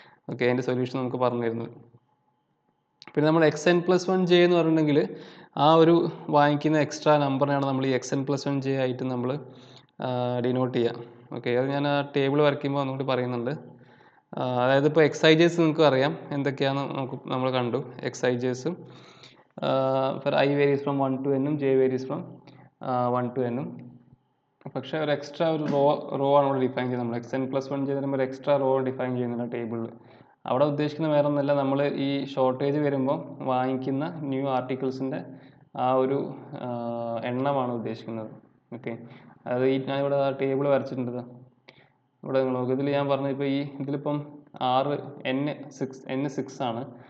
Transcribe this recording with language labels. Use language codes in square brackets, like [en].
[ml] Okay, അതിൻ്റെ solution നമുക്ക് പറഞ്ഞു തരുന്നത്. പിന്നെ നമ്മൾ XN+1J എന്ന് പറഞ്ഞിട്ടുണ്ടെങ്കിൽ ആ ഒരു വാങ്ങിക്കുന്ന എക്സ്ട്രാ നമ്പറിനാണ് നമ്മൾ ഈ XN+1J ആയിട്ട് നമ്മൾ ഡിനോട്ട് ചെയ്യുക. ഓക്കെ, അത് ഞാൻ ആ ടേബിൾ വരയ്ക്കുമ്പോൾ ഒന്നുകൂടി പറയുന്നുണ്ട്. അതായത് ഇപ്പോൾ XIJs നിങ്ങൾക്ക് അറിയാം എന്തൊക്കെയാണ്, നമ്മൾ കണ്ടു XIJs. [en] For I varies from 1 to n, J varies from 1 to n. [ml] പക്ഷേ ഒരു എക്സ്ട്രാ ഒരു റോ ആണ് ഇവിടെ ഡിഫൈൻ ചെയ്യുന്നത്. നമ്മൾ XN+1J തരുമ്പോൾ ഒരു എക്സ്ട്രാ റോ ഡിഫൈൻ ചെയ്യുന്നുണ്ട് ടേബിളിൽ. അവിടെ ഉദ്ദേശിക്കുന്ന വേറെ ഒന്നല്ല, നമ്മൾ ഈ ഷോർട്ടേജ് വരുമ്പോൾ വാങ്ങിക്കുന്ന ന്യൂ ആർട്ടിക്കിൾസിൻ്റെ ആ ഒരു എണ്ണമാണ് ഉദ്ദേശിക്കുന്നത്. ഓക്കെ, അതായത് ഞാനിവിടെ ആ ടേബിൾ വരച്ചിട്ടുണ്ട്. ഇവിടെ നിങ്ങൾ നോക്കുക, ഇതിൽ ഞാൻ പറഞ്ഞത് ഇപ്പോൾ ഇതിലിപ്പം N6 ആണ്.